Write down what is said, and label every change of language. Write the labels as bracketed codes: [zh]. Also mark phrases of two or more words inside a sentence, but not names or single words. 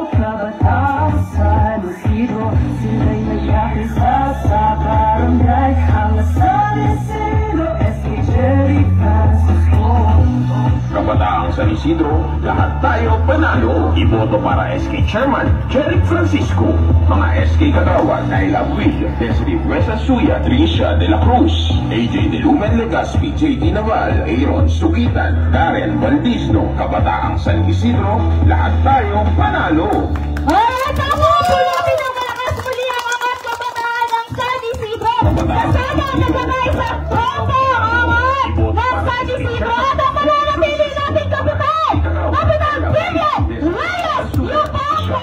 [tl] Kabataan San Isidro, sila'y nagkakisa sa barangay. Ang San Isidro, SK Jerry Francisco. Kabataang San Isidro, lahat tayo panalo. Iboto para SK Chairman, Jerry Francisco. Mga SK Kagawad, [en] I Love With, [tl] Desiree Presa Suya, Tricia De La Cruz, AJ De Lumen Legaspi, JT Naval, Aaron Sugitan, Darren Valdisno. Kabataang San Isidro, lahat tayo panalo. Alright, ako po namin ang malakas muli ang mga kabataan ng San Isidro. Kasama ang nagkakaisang tropo ang angat ng San Isidro at ang mananapili nating kapitan, Kapitan Vivian Reyes Yubanco.